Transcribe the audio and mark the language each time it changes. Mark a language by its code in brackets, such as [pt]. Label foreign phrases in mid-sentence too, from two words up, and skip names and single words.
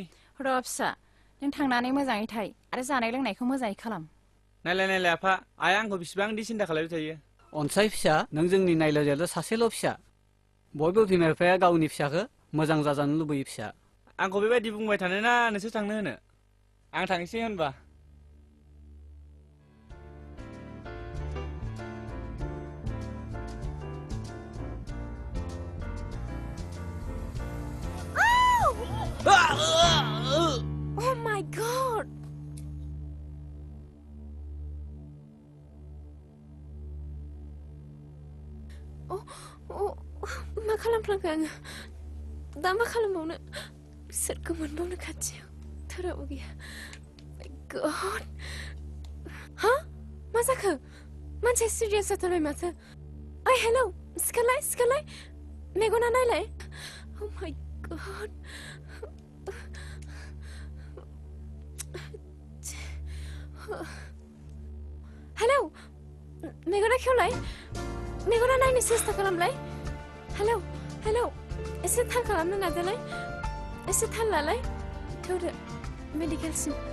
[brx] र' फिसा नों थांनानै मोजाङै थाय आरो जानाय लोंनायखौ मोजाङै खालाम नायलाय आफा आइया आंखौ बिसिबां सिन्था खालामबाय थायो अनसाय फिसा नों जोंनि नायलायजाल' सासेल' फिसा बयबो बिमा बिफाया गावनि फिसाखौ मोजां जाजानो लुबैयो फिसा आंखौ बेबायदि बुंबाय थानो ना नोंसोर थांनो होनो आं थांसै होनबा [en] Oh my god! [brx] मा खालामफ्लांखो आङो दा मा खालामबावनो सोरखौ मोनबावनो खाथियाव थोराबो गैया [en] My god! [brx] हा मा जाखो मानसिया सिरियास जाथारबाय माथो ओइ हेलौ सिखारलाय मेगना नायलाय [en] Oh my god! [brx] हेलौ मेगना खेवलाय मेगना नायनो सेस्था खालामलाय हेलौ एसे थाल खालामनो नाजालाय एसे थाल लालाय थौदो मेडिकेलसिम